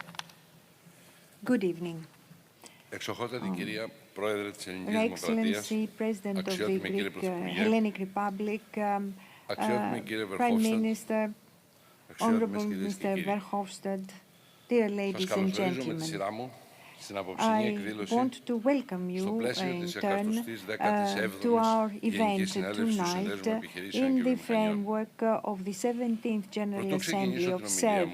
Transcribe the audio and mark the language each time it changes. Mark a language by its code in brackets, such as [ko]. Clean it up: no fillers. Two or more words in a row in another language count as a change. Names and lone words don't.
[en] Good evening. [el] Εξοχότατη κυρία Πρόεδρε της Ελληνικής Δημοκρατίας, αξιότιμη κύριε Πρωθυπουργέ, [en] Hellenic Republic, [el] αξιότιμη κύριε [en] Prime Minister, Verhofstadt, Honorable Mr. Verhofstadt, dear ladies and gentlemen. I want to welcome you in turn to our event tonight in the framework of the 17th General Assembly of SEV.